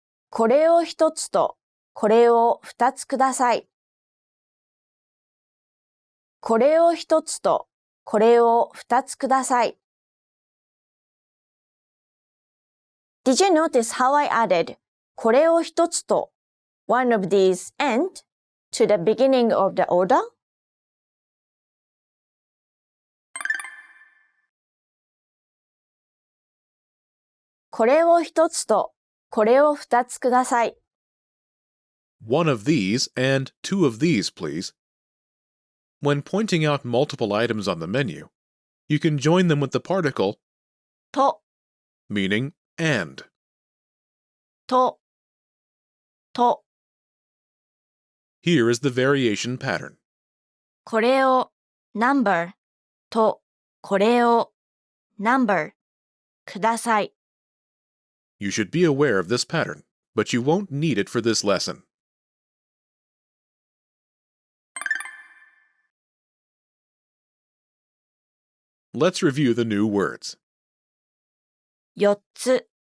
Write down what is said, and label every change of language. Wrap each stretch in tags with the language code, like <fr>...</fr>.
<ja>これを1つと、これを2つください。これを1つと、これを2つください。</ja> <en>Did you notice how I added</en> <ja>これを1つと</ja> <en>one of these and to the beginning of the order?</en> <ja>これを1つとこれを2つください。</ja> <en>1 of these and 2 of these, please. When pointing out multiple items on the menu, you can join them with the particle</en> <ja>と、</ja> <en>meaning and.</en> <ja>と、と。</ja> <en>Here is the variation pattern.</en> <ja>これを number とこれを number ください。</ja> <en>You should be aware of this pattern, but you won't need it for this lesson. Let's review the new words.</en> <ja>4つ、</ja>